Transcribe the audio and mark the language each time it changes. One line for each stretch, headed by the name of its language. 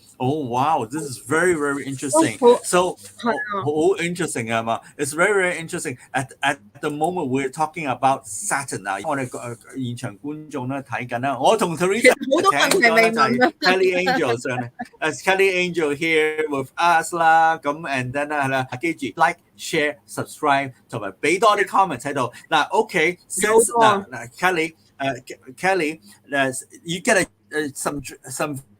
English: Oh wow, this is very, very interesting. So, interesting, Emma. It's very, very interesting. At the moment, we're talking about Saturn
Cantonese: 啊。我哋現場觀眾咧睇緊啦。我同 Teresa 請咗咧就係 Kelly Angel 上嚟。
English: As Kelly Angel here with us
Cantonese: 啦，咁 and then 係啦，記住 like、share、subscribe 同埋俾多啲 comment 喺度。
English: 嗱 ，OK，since 嗱 Kelly， you get something.